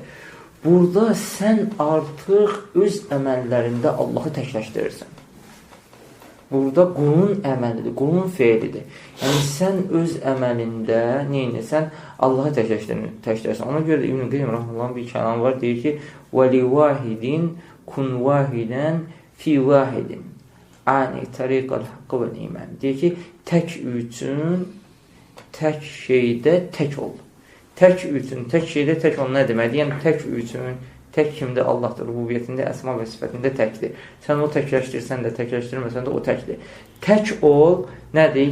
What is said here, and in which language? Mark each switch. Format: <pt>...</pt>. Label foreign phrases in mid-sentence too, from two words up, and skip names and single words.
<az>Burada sən artıq öz əməllərində Allahı təkləşdirirsən. Burada qulun əməlidir, qulun feilidir. Yəni, sən öz əməlində neynirsən? Allahı təkləşdirirsən. Ona görə də İbn-i Qeym Rəhməllahın bir kəlamı var, deyir ki,</az> <ar>وَلِوَاهِدٍ كُنْ وَاهِدًا فِي وَاهِدٍ عَنِ طَرِيقَ الْحَقِّ وَالْإِيمَانِ</ar> <az>Deyir ki, tək üçün, tək şeydə tək ol. Tək üçün, tək şeydə tək ol nə deməkdir? Yəni, tək üçün, tək kimdə Allahdır, rububiyyətində, əsma və sifətində təkdir. Sən o təkləşdirsən də, təkləşdirməsən də o təkdir. Tək ol, nədir?</az>